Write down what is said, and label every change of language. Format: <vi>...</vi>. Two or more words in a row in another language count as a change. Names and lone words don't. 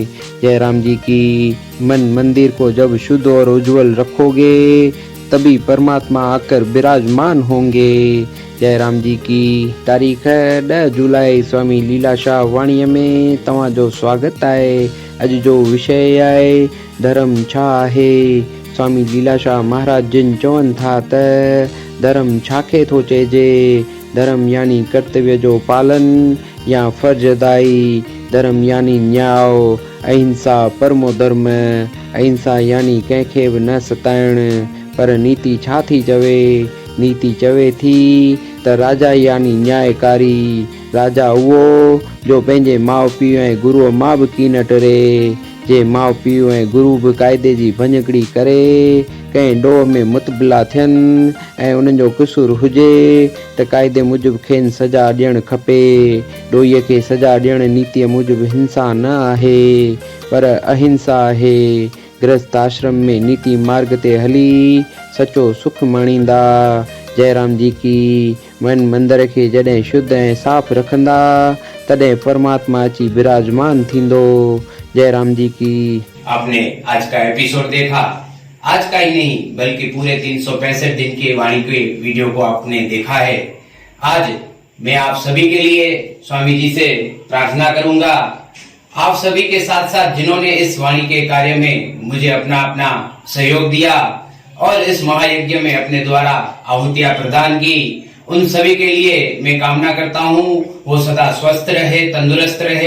<hi>जयराम जी की मन मंदिर को जब शुद्ध और उज्जवल रखोगे तभी परमात्मा आकर विराजमान होंगे।</hi> <sd>जयराम जी की तारीख है 10 जुलाई स्वामी लीलाशाह वाणी में तव्हां जो स्वागत है। अज जो विषय है धर्म छा है। स्वामी लीलाशाह महाराज जिन चवन था त धर्म छाखे थो चइजे। धर्म यानी कर्तव्य जो पालन या फर्ज अदाई। धर्म यानी न्याय।</sd> <sa>अहिंसा परमो धर्म।</sa> <sd>अहिंसा यानी कंहिंखे बि न सताइण। पर नीति छा थी चवे? नीति चवे थी त राजा यानी न्यायकारी। राजा उहो जो पंहिंजे माउ पीउ ऐं गुरुअ मां बि कीन टरे। जे माउ पीउ ऐं गुरु बि क़ाइदे जी भञकड़ी करे कंहिं ॾोह में मुतबिला थियनि ऐं उन्हनि जो क़सूर हुजे त क़ाइदे मूजिबि खेनि सज़ा ॾियणु खपे। ॾोहीअ खे सज़ा ॾियणु नीतिअ मूजिबि हिंसा न आहे पर अहिंसा आहे। गृहस्थ आश्रम में नीति मार्ग ते हली सचो सुख मणींदा। जयराम जी की मन मंदिर के जॾहिं शुद्ध ऐं साफ़ रखंदा तॾहिं परमात्मा अची विराजमान थींदो।</sd> <hi>जयराम जी की। आपने आज का एपिसोड देखा। आज का ही नहीं बल्कि पूरे 365 दिन के वाणी के वीडियो को आपने देखा है। आज मैं आप सभी के लिए स्वामी जी से प्रार्थना करूंगा। आप सभी के साथ साथ जिन्होंने इस वाणी के कार्य में मुझे अपना सहयोग दिया और इस महायज्ञ में अपने द्वारा आहुतियां प्रदान की, उन सभी के लिए मैं कामना करता हूँ वो सदा स्वस्थ रहे, तंदुरुस्त रहे।</hi>